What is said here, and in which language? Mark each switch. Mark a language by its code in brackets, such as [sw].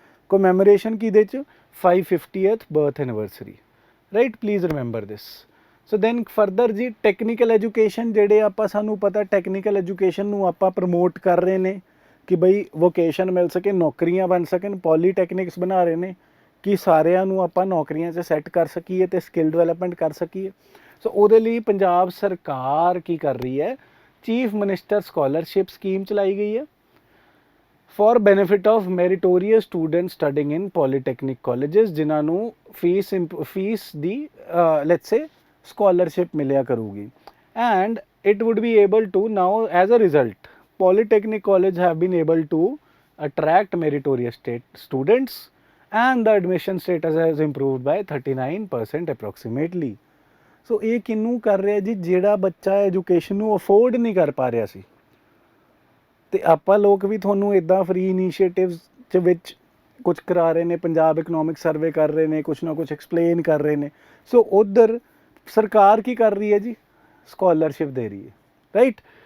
[pa] commemoration ਕਿਹਦੇ 'ਚ [en] 550th birth anniversary right please remember this so then further [pa] ਜੀ technical education ਜਿਹੜੇ ਆਪਾਂ ਸਾਨੂੰ ਪਤਾ technical education ਨੂੰ ਆਪਾਂ ਪ੍ਰਮੋਟ ਕਰ ਰਹੇ ਨੇ ਕਿ ਬਈ ਵੋਕੇਸ਼ਨ ਮਿਲ ਸਕੇ ਨੌਕਰੀਆਂ ਬਣ ਸਕਣ ਪੋਲੀਟੈਕਨਿਕਸ ਬਣਾ ਰਹੇ ਨੇ ਕਿ ਸਾਰਿਆਂ ਨੂੰ ਆਪਾਂ ਨੌਕਰੀਆਂ 'ਚ ਸੈੱਟ ਕਰ ਸਕੀਏ ਤੇ ਸਕਿੱਲ ਡਿਵੈਲਪਮੈਂਟ ਕਰ ਸਕੀਏ ਸੋ ਉਹਦੇ ਲਈ ਪੰਜਾਬ ਸਰਕਾਰ ਕੀ ਕਰ ਰਹੀ ਹੈ ਚੀਫ ਮਿਨਿਸਟਰ ਸਕਾਲਰਸ਼ਿਪ ਸਕੀਮ ਚਲਾਈ ਗਈ ਹੈ [en] for benefit of meritorious student studying in polytechnic colleges [pa] ਜਿਨ੍ਹਾਂ ਨੂੰ fees ਦੀ [en] let's say [pa] scholarship ਮਿਲਿਆ ਕਰੂਗੀ [en] And it would be able to now as a result polytechnic college have been able to attract meritorious students and the admission status has improved by 39% approximately. [pa] ਸੋ ਇਹ ਕਿਹਨੂੰ ਕਰ ਰਿਹਾ ਜੀ, ਜਿਹੜਾ ਬੱਚਾ education ਨੂੰ ਅਫੋਰਡ ਨਹੀਂ ਕਰ ਪਾ ਰਿਹਾ ਸੀ। ਤੇ ਆਪਾਂ ਲੋਕ ਵੀ ਤੁਹਾਨੂੰ ਇੱਦਾਂ ਫ੍ਰੀ ਇਨੀਸ਼ੀਏਟਿਵਸ ਚ ਵਿੱਚ ਕੁਝ ਕਰਾ ਰਹੇ ਨੇ, ਪੰਜਾਬ ਇਕਨੋਮਿਕ ਸਰਵੇ ਕਰ ਰਹੇ ਨੇ, ਕੁਛ ਨਾ ਕੁਛ ਐਕਸਪਲੇਨ ਕਰ ਰਹੇ ਨੇ। ਸੋ ਉੱਧਰ ਸਰਕਾਰ ਕੀ ਕਰ ਰਹੀ ਹੈ ਜੀ, ਸਕੋਲਰਸ਼ਿਪ ਦੇ ਰਹੀ ਹੈ, ਰਾਈਟ।